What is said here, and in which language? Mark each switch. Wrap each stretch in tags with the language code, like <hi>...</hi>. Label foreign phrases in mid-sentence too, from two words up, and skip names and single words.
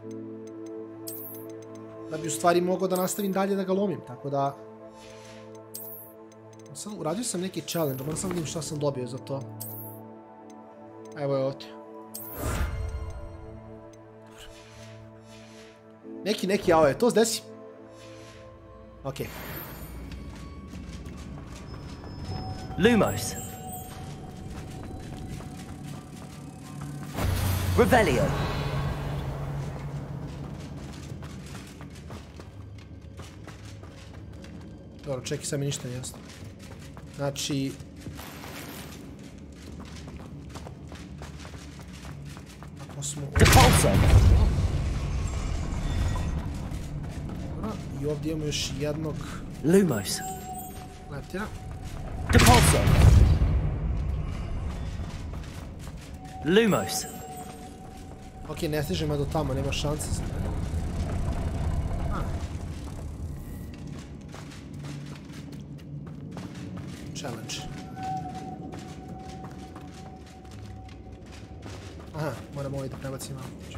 <sr>Da bi u stvari mogao da nastavim dalje da ga lomim, tako da... Uradio sam neki challenge, moram sam vidim šta sam dobio za to. Evo je ovdje. Neki AOE, to zdesi. Okej. Lumos. Revelio. Dobro, čekaj, sad mi ništa ne jasno. Znači... Ako smo... I ovdje imamo još jednog... Lumos. Leptira. Depulso. Lumos. Okej, ne stižemo do tamo, nema šanse za mene. Challenge. Aha, moram ovaj da prebacim malo.</sr>